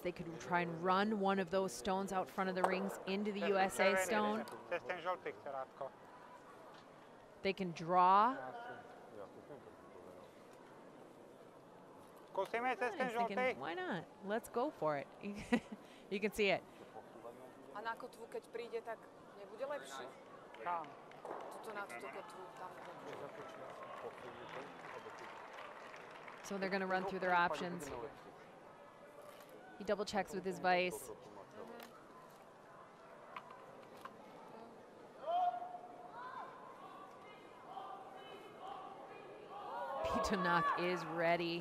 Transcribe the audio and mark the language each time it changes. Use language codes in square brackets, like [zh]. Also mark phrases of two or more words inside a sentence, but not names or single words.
[en] They could try and run one of those stones out front of the rings into the USA stone. They can draw. He's thinking, why not? Let's go for it. You can see it. [sk] A na kotvu, keď príde, tak nebude lepšie? Tuto na túto kotvu, tam. [en] So they're going to run through their options. He double checks with his vice. PyeongChang is ready.